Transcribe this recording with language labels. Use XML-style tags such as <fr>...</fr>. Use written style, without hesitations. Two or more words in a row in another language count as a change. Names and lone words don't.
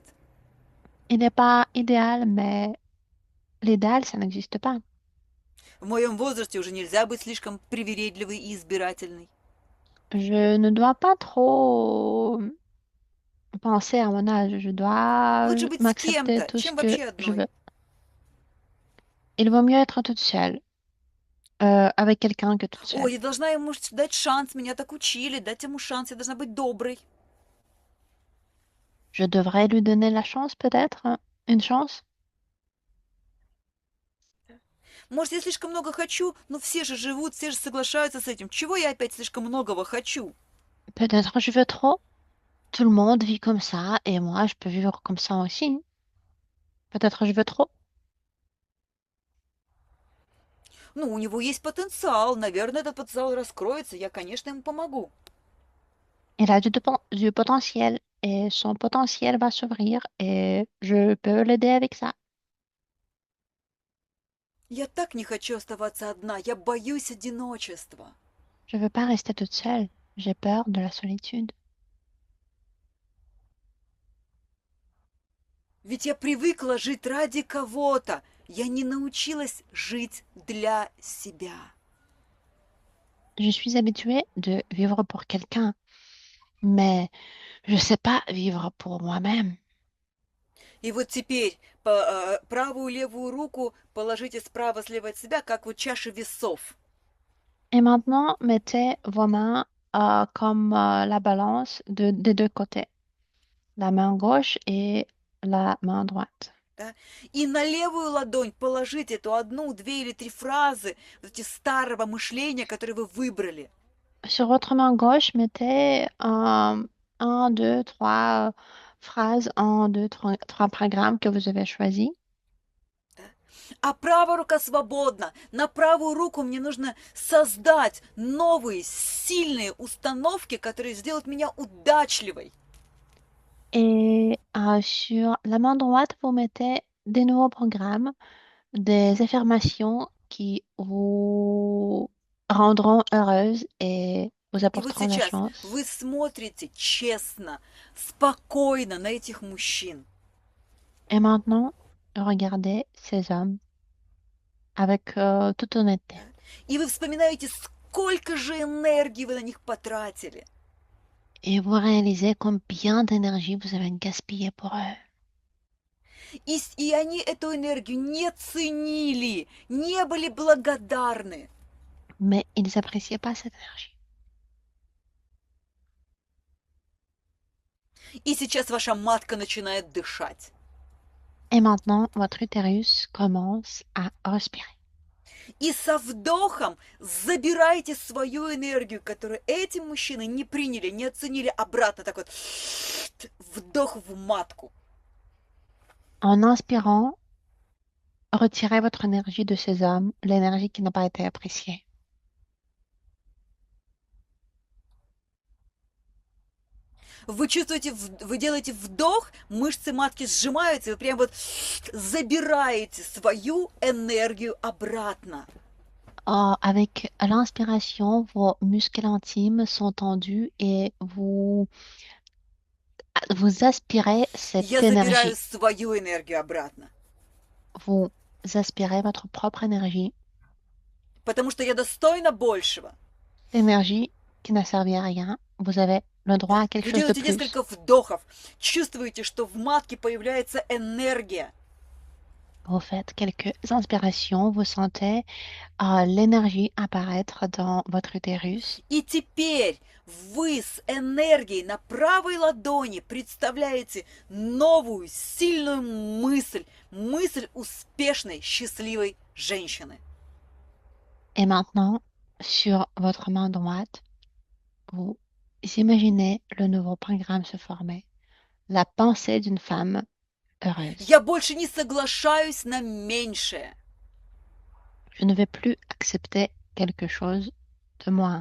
<fr>Il n'est pas idéal, mais l'idéal, ça n'existe pas.</fr> <ru>В моем возрасте уже нельзя быть слишком привередливой и избирательной.</ru> <fr>Je ne dois pas trop penser à mon âge. Je dois</fr> <ru>Лучше быть с</ru> <fr>m'accepter</fr> <ru>кем-то,</ru> <fr>tout ce</fr> <ru>чем</ru> <fr>que</fr> <ru>вообще</ru> <fr>je</fr> <ru>одной.</ru> <fr>veux. Il vaut mieux être toute seule, avec quelqu'un que toute</fr> <ru>О,</ru> <fr>seule.</fr> <ru>я должна ему дать шанс, меня так учили, дать ему шанс, я должна быть доброй.</ru> <fr>Je devrais lui donner la chance, peut-être, hein, une chance.</fr> <ru>Может, я слишком много хочу, но все же живут, все же соглашаются с этим. Чего я опять слишком многого хочу?</ru> <fr>Peut-être je veux trop. Tout le monde vit comme ça, et moi, je peux vivre comme ça aussi. Peut-être je veux trop.</fr> <ru>Ну, у него есть потенциал, наверное, этот потенциал раскроется, я, конечно, ему помогу.</ru> <fr>Il a du potentiel, et son potentiel va s'ouvrir, et je peux l'aider avec ça.</fr> <ru>Я так не хочу оставаться одна, я боюсь одиночества.</ru> <fr>Je veux pas rester toute seule. J'ai peur de la solitude.</fr> <ru>Ведь я привыкла жить ради кого-то. Я не научилась жить для себя. Je suis habituée de vivre pour quelqu'un, mais je sais pas vivre pour moi-même. И вот теперь правую и левую руку положите справа-слева от себя, как вот чаши весов.</ru> <fr>Et maintenant, mettez vos mains comme la balance des deux côtés, la main gauche et la main droite.</fr> <ru>Да? И на левую ладонь положите эту одну, две или три фразы вот эти старого мышления, которые вы выбрали.</ru> <fr>Sur votre main gauche, mettez un, deux, trois phrases, un, deux, trois programmes que vous avez choisis.</fr> <ru>Да? А правая рука свободна. На правую руку мне нужно создать новые, сильные установки, которые сделают меня удачливой.</ru> <fr>Et sur la main droite, vous mettez des nouveaux programmes, des affirmations qui vous rendront heureuse et vous</fr> <ru>И вот</ru> <fr>apporteront la</fr> <ru>сейчас</ru> <fr>chance.</fr> <ru>вы смотрите честно, спокойно на этих мужчин.</ru> <fr>Et maintenant, regardez ces hommes avec toute honnêteté.</fr> <ru>Да? И вы вспоминаете, сколько же энергии вы на них потратили.</ru> <fr>Et vous réalisez combien d'énergie vous avez gaspillé pour eux.</fr> <ru>И они эту энергию не ценили, не были благодарны.</ru> <fr>Mais ils n'appréciaient pas cette énergie.</fr> <ru>И сейчас ваша матка начинает дышать.</ru> <fr>Et maintenant, votre utérus commence à respirer.</fr> <ru>И со вдохом забирайте свою энергию, которую эти мужчины не приняли, не оценили, обратно так вот вдох в матку.</ru> <fr>En inspirant, retirez votre énergie de ces hommes, l'énergie qui n'a pas été appréciée.</fr> <ru>Вы чувствуете, вы делаете вдох, мышцы матки сжимаются, вы прям вот забираете свою энергию обратно.</ru> <fr>Avec l'inspiration, vos muscles intimes sont tendus et vous aspirez cette</fr> <ru>Я забираю</ru> <fr>énergie.</fr> <ru>свою энергию обратно.</ru> <fr>Vous aspirez votre propre énergie,</fr> <ru>Потому что я достойна большего.</ru> <fr>l'énergie qui n'a servi à rien. Vous avez le droit à quelque</fr> <ru>Вы</ru> <fr>chose de</fr> <ru>делаете</ru> <fr>plus.</fr> <ru>несколько вдохов, чувствуете, что в матке появляется энергия.</ru> <fr>Vous faites quelques inspirations, vous sentez l'énergie apparaître dans votre utérus.</fr> <ru>И теперь вы с энергией на правой ладони представляете новую, сильную мысль, мысль успешной, счастливой женщины.</ru> <fr>Et maintenant, sur votre main droite, vous imaginez le nouveau programme se former. La pensée d'une femme heureuse.</fr> <ru>Я больше не соглашаюсь на меньшее.</ru> <fr>Je ne vais plus accepter quelque chose de moins.</fr>